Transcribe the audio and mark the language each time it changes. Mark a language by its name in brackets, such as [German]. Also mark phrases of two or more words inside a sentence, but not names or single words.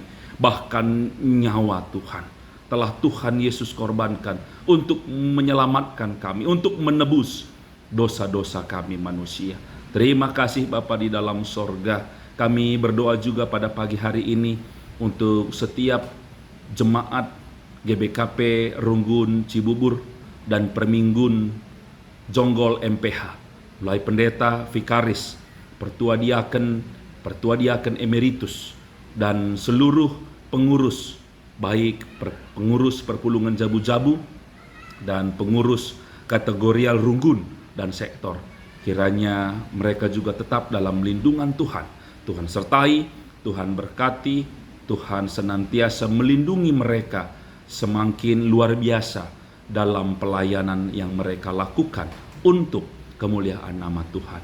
[Indonesian] Bahkan nyawa Tuhan telah Tuhan Yesus korbankan untuk menyelamatkan kami, untuk menebus dosa-dosa kami manusia. Terima kasih Bapa di dalam sorga. Kami berdoa juga pada pagi hari ini untuk setiap jemaat GBKP Runggun Cibubur dan Perminggun Jonggol MPH, mulai pendeta, vikaris, pertua diaken emeritus, dan seluruh pengurus, baik pengurus perpulungan Jabu-Jabu dan pengurus kategorial Runggun dan sektor. Kiranya mereka juga tetap dalam lindungan Tuhan. Tuhan sertai, Tuhan berkati, Tuhan senantiasa melindungi mereka semakin luar biasa dalam pelayanan yang mereka lakukan untuk kemuliaan nama Tuhan.